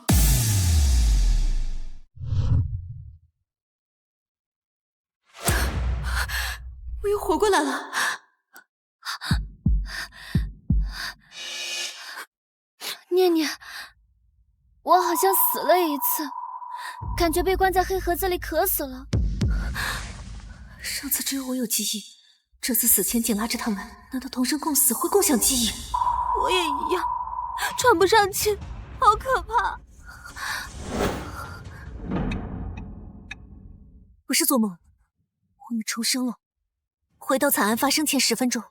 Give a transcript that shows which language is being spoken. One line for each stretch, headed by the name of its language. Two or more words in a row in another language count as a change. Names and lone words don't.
Chinese: 我又活過來了。念念，我好像死了一次，感觉被關在黑盒子裡渴死了。上次只有我有記憶，這次死前緊拉着他們，難道同生共死會共享記憶？我也一樣，喘不上氣，好可怕。我是做夢，我們重生了，回到慘案發生前10分鐘。